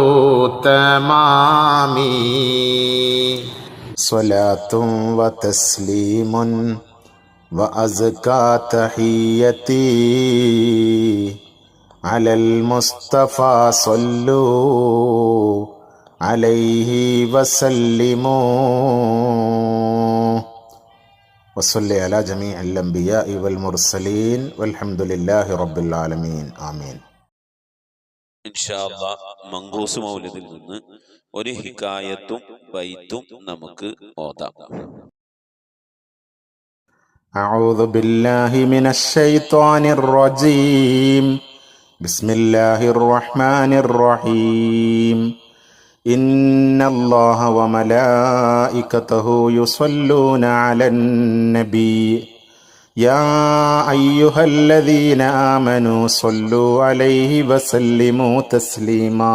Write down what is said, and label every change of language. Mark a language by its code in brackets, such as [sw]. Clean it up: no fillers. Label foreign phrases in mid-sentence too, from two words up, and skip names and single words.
[ar] التمامي صلاة وتسليم وأزكى تحيتي على المصطفى صلوا عليه وسلموا وصل على جميع الأنبياء والمرسلين والحمد لله رب العالمين آمين. إن شاء الله [ml] മങ്കൂസ് മൗലിദിൽ നിന്ന് ഒരു ഹികായത്തും ബൈത്തും നമുക്ക് ഓതാം. [ar] أعوذ بالله من الشيطان الرجيم. بسم الله الرحمن الرحيم. إن الله وملائكته يصلون على النبي يا أيها الذين آمنوا صلوا عليه وسلموا تسليما.